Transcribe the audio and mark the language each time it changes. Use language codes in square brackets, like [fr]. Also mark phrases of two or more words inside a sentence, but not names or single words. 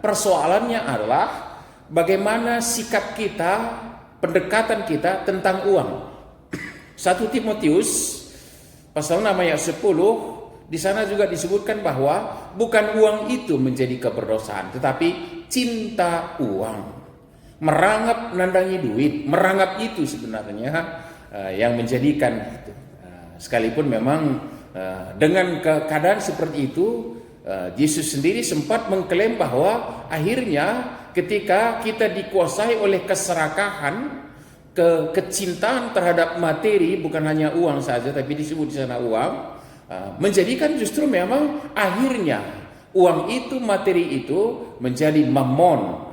[id] Persoalannya adalah bagaimana sikap kita, pendekatan kita tentang uang. 1 Timotius pasal 6 ayat 10, di sana juga disebutkan bahwa bukan uang itu menjadi keberdosaan, tetapi cinta uang. [btx] Merangap nandangi duit, [id] merangap itu sebenarnya yang menjadikan itu. Sekalipun memang dengan keadaan seperti itu, Yesus sendiri sempat mengklaim bahwa akhirnya ketika kita dikuasai oleh keserakahan, kecintaan terhadap materi, bukan hanya uang saja tapi disebut di sana uang, menjadikan justru memang akhirnya uang itu, materi itu menjadi mammon.